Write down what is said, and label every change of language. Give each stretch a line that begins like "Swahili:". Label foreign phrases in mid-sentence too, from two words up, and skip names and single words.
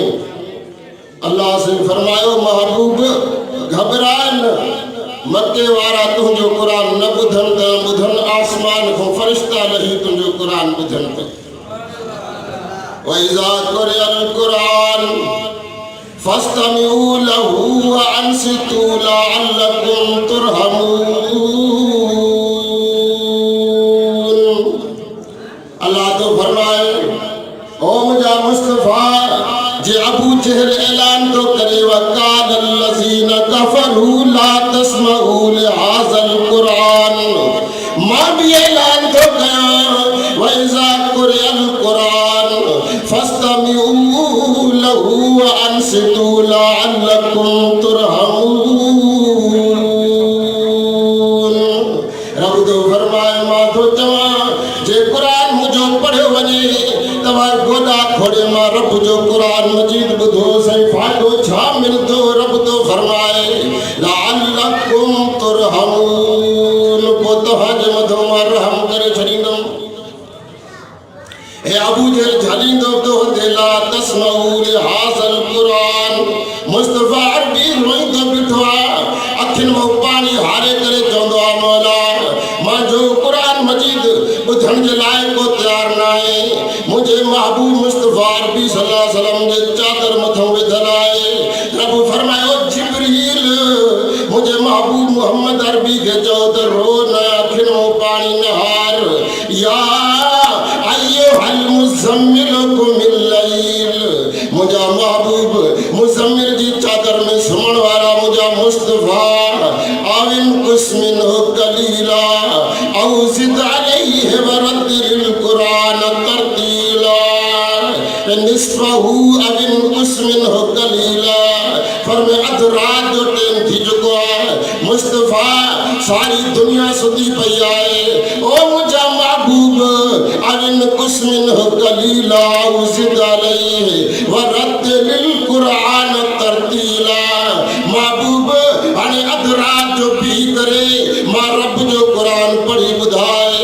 Sindhi: अल्लाह से फरमायो, महबूब घबराए न, मक्के वारा तुंहिंजो क़ुरान न ॿुधनि त ॿुधनि, आसमान खां फ़रिश्ता लही तुंहिंजो क़ुरान ॿुधनि त।
Arabic: وإذا قرئ القرآن فاستمعوا له وأنصتوا لعلكم ترحمون.
Sindhi: अल्लाह तो फरमाए ओ मुझा मुस्तफा जे अबू जहल ऐलान तो करे
Arabic: وقال الذين كفروا لا تسمعوا لهذا القرآن
Sindhi: मां भी ऐलान तो कया
Arabic: وإذا قرئ القرآن فاستمعوا له وأنصتوا لعلكم ترحمون.
Sindhi: रब तो फरमाए मां तो चवा जे कुरान मुझो पढ़ियो वञे तव्हां गोॾा खोड़े मां रब जो कुरान मजीद ॿुधो सही फ़ाइदो छा मिलंदो। रब तो फरमाए
Arabic: لعلكم ترحمون
Sindhi: पोइ तव्हांजे मथां मां रहम करे छॾींदुमि। हे अबू जहल झलींदो तो
Arabic: لا تسمعوا لهذا القرآن
Sindhi: मुस्तफा अरबी रोईंदो बीठो आहे अखियुनि मां पाणी हारे करे चवंदो आहे मौला मां जो कुरान मजीद ॿुधण जे लाइ को तयारु न आहे। मुंहिंजे महबूब मुस्तफा अरबी
Arabic: صلى الله عليه وسلم
Sindhi: जे चादर मथां विधल आहे। रब फरमायो जिब्रील मुंहिंजे महबूब मोहम्मद अरबी खे चओ त रो न अखियुनि मां पाणी न हार
Arabic: يا أيها المزمل قم الليل
Sindhi: मुंहिंजा महबूब मुज़म्मिल जी चादर में सुम्हण वारा मुंहिंजा मुस्तफा
Arabic: أو انقص منه قليلا أو زد عليه ورتل القرآن ترتيلا نصفه أو انقص منه قليلا
Sindhi: फरमे अध रात जो टाइम थी चुको आहे मुस्तफा सारी दुनिया सुधी पई आहे ओ मुंहिंजा महबूब
Arabic: أو انقص منه قليلا أو زد عليه ورتل القرآن ترتيلا.
Sindhi: महबूब हाणे अध रात जो पी करे मां रब जो कुरान पढ़ी ॿुधाए।